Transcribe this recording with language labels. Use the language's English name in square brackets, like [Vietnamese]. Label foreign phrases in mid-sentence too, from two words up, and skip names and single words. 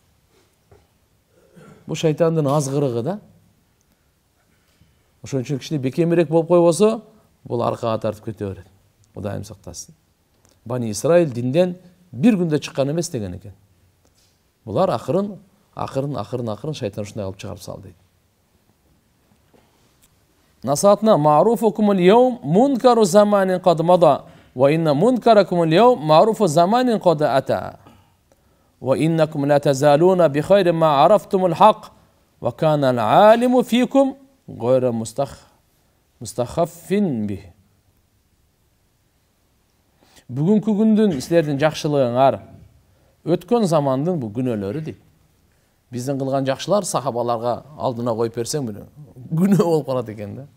[Kyrgyz] Бу шайтандын азгырыгы да. Ошон үчүн кичине бекемирээк болуп койбосо, бул аркага тартып кете берет. Кудайым сактасын. Бани Исраил динден бир күндө чыккан эмес деген экен. Булар акырын шайтан ушундай кылып чыгарып салды дейт. [Arabic] نساتنا معروفكم اليوم منكر زمان قد مضى وإن منكركم اليوم معروف زمان قد أتى. وإنكم لا تزالون بخير ما عرفتم الحق وكان العالم فيكم غير مستخف به. [Kyrgyz] Бүгүнкү күндүн силердин жакшылыгыңар өткөн замандын бу күнөөлөрү дейт. Биздин кылган жакшылар сахабаларга алдына коюп берсең бүнө күнөө болуп калат экен да.